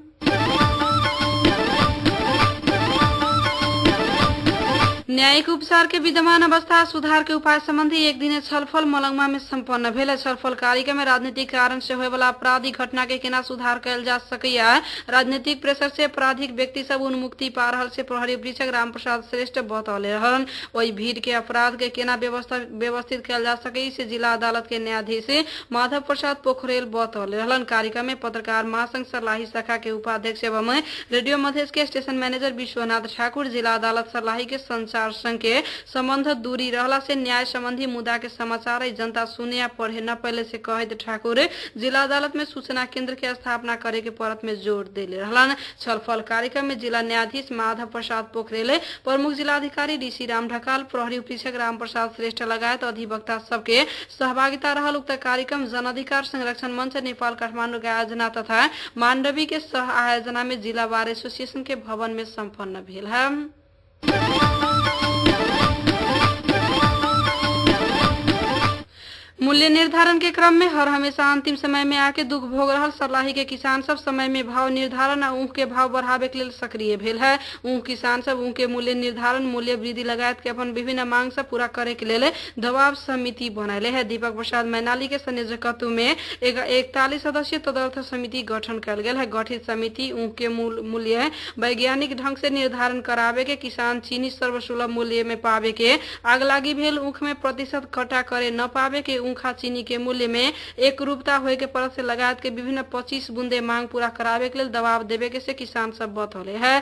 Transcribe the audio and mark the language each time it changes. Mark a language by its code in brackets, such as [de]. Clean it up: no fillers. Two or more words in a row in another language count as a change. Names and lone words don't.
[mai] न्यायिक उपचार के विद्यमान अवस्था सुधार के उपाय संबंधी एक दिने छलफल मलंगमा में संपन्न भेल। छलफल कार्यक्रम में राजनीतिक कारण से होए वाला आपराधिक घटना के केना सुधार कैल जा सकैया, राजनीतिक प्रेशर से आपराधिक व्यक्ति सब उन्मुक्ति पा रहल से प्रहरी अधीक्षक रामप्रसाद श्रेष्ठ बतौले रहन। वही भीड़ के अपराध के केना व्यवस्थित कैल जा सकै से जिला अदालत के न्यायाधीश माधव प्रसाद पोखरेल बतौले रहलन। कार्यक्रम में पत्रकार महासंघ सर्लाही शाखा के उपाध्यक्ष एवं रेडियो मधेश के स्टेशन मैनेजर विश्वनाथ ठाकुर, जिला अदालत सर्लाही के संचार संघ के संबंध दूरी रहला से न्याय संबंधी मुद्दा के समाचार जनता सुने या पढ़े न पहले से कहत ठाकुर जिला अदालत में सूचना केंद्र के स्थापना करे के परत में जोर देले रहलन। छलफल कार्यक्रम में जिला न्यायाधीश माधव प्रसाद पोखरेल, प्रमुख जिलाधिकारी डीसी राम ढकाल, प्रहरी उपरीक्षक राम प्रसाद श्रेष्ठ लगायत अधिवक्ता सबके सहभागिता रहल। उक्त कार्यक्रम जन अधिकार संरक्षण मंच नेपाल काठमाडौँ के आयोजना तथा मांडवी के सह आयोजना में जिला बार एसोसिएशन के भवन में संपन्न भेल है। मूल्य निर्धारण के क्रम में हर हमेशा अंतिम समय में आके दुख भोग रहल सर्लाही के किसान सब समय में भाव निर्धारण और ऊख के भाव बढ़ावे के लिए सक्रिय भेल है। ऊख किसान सब ऊख के मूल्य निर्धारण, मूल्य वृद्धि लगायत के अपन विभिन्न मांग सब पूरा करे के लिए दबाव समिति बनैले है। दीपक प्रसाद मैनाली के संयोजकत्व में 41 सदस्यीय तदर्थ समिति गठन कल गेल है। गठित समिति ऊख के मूल्य वैज्ञानिक ढंग से निर्धारण करावे के, किसान चीनी सर्वसुलभ मूल्य में पावे के, आगलागी भेल ऊख में प्रतिशत कटा करे न पावे के, ऊखा चीनी के मूल्य में एक रूपता होए के परत से लगायत के विभिन्न 25 बूंदे मांग पूरा करावे के लिए दबाव देवे के से किसान सब बतौले है।